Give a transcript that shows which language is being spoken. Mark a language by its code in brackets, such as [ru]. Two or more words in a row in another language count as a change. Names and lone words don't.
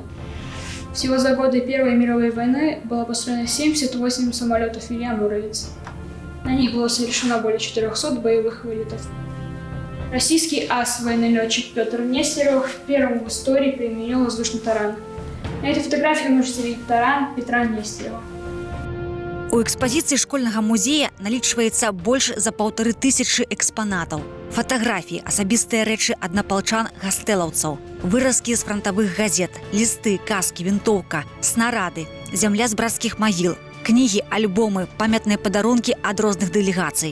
[ru] Всего за годы Первой мировой войны было построено 78 самолетов Илья Муромец. На них было совершено более 400 боевых вылетов. Российский ас, военный летчик Петр Нестеров, первым в истории применил воздушный таран. На этой фотографии вы можете видеть таран Петра Нестерова. [be] У экспазіцыі школьнага музея налічваецца больш за 1500 экспанатаў. Фатаграфіі, асабістыя рэчы аднапалчан гастэлаўцаў, выразкі з франтавых газет, лісты, казкі, вінтоўка, снарады, зямля з брацкіх магіл, кнігі, альбомы, памятныя падарункі ад розных дэлегацый.